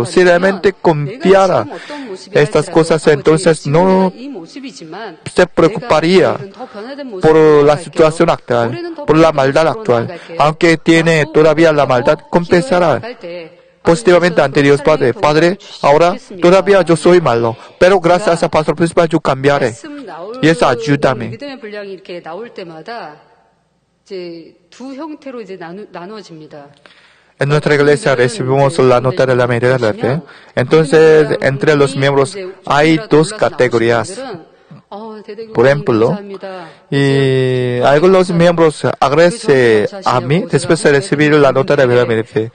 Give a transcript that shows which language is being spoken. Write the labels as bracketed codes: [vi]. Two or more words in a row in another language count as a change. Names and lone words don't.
[es] Si realmente confiara estas cosas, entonces no se preocuparía por la situación actual, por la maldad actual. Aunque tiene todavía la maldad, confesará positivamente ante Dios Padre. Padre, ahora todavía yo soy malo, pero gracias al pastor principal yo cambiaré. Y eso ayúdame. [ko] 믿음의 분량이 이렇게 나올 때마다 이제 두 형태로 이제 나눠집니다. [es] En nuestra iglesia recibimos la nota de la medida de la fe. Entonces, entre los miembros hay dos categorías. Por ejemplo, y algunos miembros agradecen a mí después de recibir la nota de la medida de fe.